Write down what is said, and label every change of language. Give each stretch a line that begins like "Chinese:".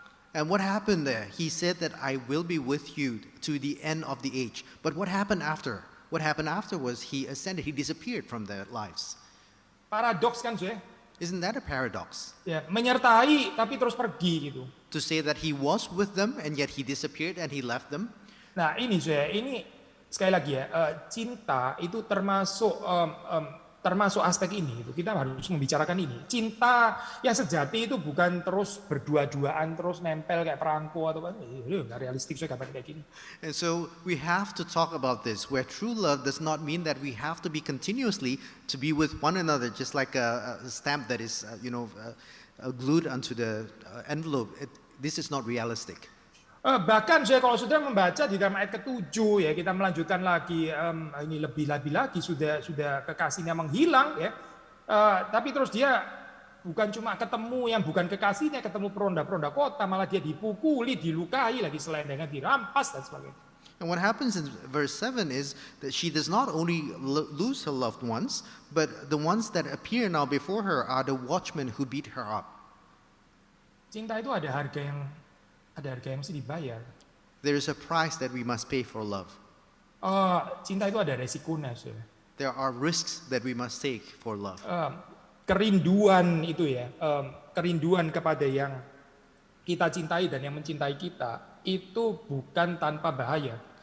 English: And what happened there? He said that I will be with you to the end of the age. But what happened after? What happened after was he ascended. He disappeared from their lives.
Indonesian: Paradoks kan, Zoe?
English: Isn't that a paradox?
Indonesian: Ya, menyertai tapi terus pergi gitu.
English: To say that he was with them and yet he disappeared and he left them.
Indonesian: Nah ini Zoe, ini sekali lagi ya, cinta itu termasuk aspek ini. Kita harus membicarakan ini. Cinta yang sejati itu bukan terus berdua-duaan, terus nempel kayak perangko atau nggak realistik saya kapan kayak gini.
English: And so we have to talk about this, where true love does not mean that we have to be continuously to be with one another, just like a stamp that is, glued onto the envelope. This is not realistic.
Indonesian: Bahkan saya kalau sudah membaca di dalam ayat ke-7 ya, kita melanjutkan lagi, ini lebih lagi sudah kekasihnya menghilang ya, tapi terus dia bukan cuma ketemu yang bukan kekasihnya, ketemu peronda-peronda kota, malah dia dipukuli, dilukai lagi, selendengan dirampas dan sebagainya.
English: And what happens in verse 7 is that she does not only lose her loved ones, but the ones that appear now before her are the watchmen who beat her up.
Indonesian: Cinta itu ada harga yang mesti dibayar.
English: There is a price that we must pay for love.
Indonesian: Cinta itu ada resikonya.
English: There are risks that we must take for love.
Indonesian: Kerinduan itu ya, kerinduan kepada yang kita cintai dan yang mencintai kita itu bukan tanpa bahaya.